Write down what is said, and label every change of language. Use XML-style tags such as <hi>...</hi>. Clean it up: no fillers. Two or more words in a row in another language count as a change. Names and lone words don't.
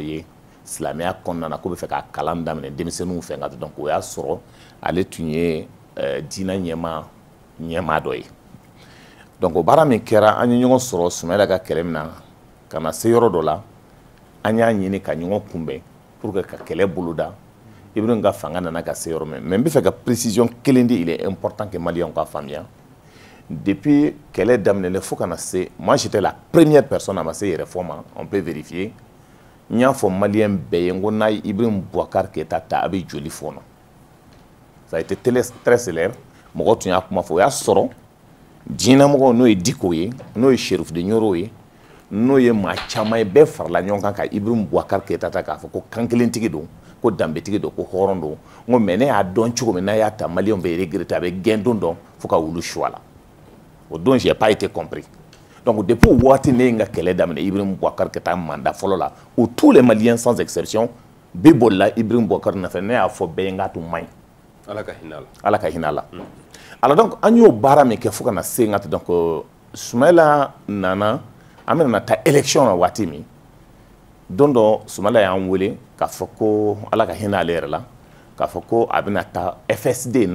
<bm>ye silamɛya kɔnɔna na ko bɛ fɛ ka kalan daminɛ denmisɛnninw fɛ nka donc o y'a sɔrɔ ale tun ye diinɛ ɲɛmaa dɔ ye donc o baara min kɛra an ye ɲɔgɔn sɔrɔ Sumayila ka kɛlɛ min na ka na se yɔrɔ dɔ la an y'a ɲini ka ɲɔgɔn kunbɛn</bm> <fr>pour que</fr> <bm>ka kɛlɛ boloda Ibrahim ka fanga nana ka se yɔrɔ min mais n bɛ fɛ ka précision kelen di</bm> <fr>il est important que</fr> <bm>maliyɛnw ka faamuya depuis kɛlɛ daminɛlen fo kana se</bm> <fr>moi j'étais la première personne à</fr> <bm>ma se yɛrɛfɔ ma</bm> <fr>on peut vérifier</fr> <bm>n y'a fɔ maliyɛn bɛɛ ye n ko n'a ye Ibrahim Boubacar Keïta ta a bɛ joli fɔɔnɔ ça</bm> <fr>a été très célèbre</fr> <bm>mɔgɔ tun y'a kuma fɔ o y'a sɔrɔ diinɛmɔgɔw n'o ye Diko ye n'o ye Cherif de Ɲoro ye n'o ye maa caman ye bɛɛ farala ɲɔgɔn kan ka Ibrahim Boubacar Keïta ta k'a fɔ ko kankelentigi don ko danbetigi don ko hɔrɔn don n ko mais ne y'a dɔn cogo min n'a y'a ta maliyɛnw bɛ regretter a bɛ gɛn don dɔn fo ka wulu su a la o don</bm> <fr>j'ai pas été compris</fr> <bm>donc depuis o waati ne ye n ka kɛlɛ daminɛ Ibrahim Boubacar Keïta mandat fɔlɔ la</bm> <fr>où tous les Maliens sans exception</fr> <bm>bɛ bolila Ibrahim Boubacar nɔfɛ ne y'a fɔ bɛɛ ye n k'a tun man ɲi Ala ka hinɛ a la Ala ka hinɛ a la</bm> <fr>alors donc</fr> <bm>an y'o baara min kɛ fo kana se n ka donc Sumayila nana an bɛna taa élection na waati min don dɔ Sumayila y'an wele k'a fɔ ko Ala ka hinɛ ale yɛrɛ la k'a fɔ ko a bɛna taa FSD n'an</bm>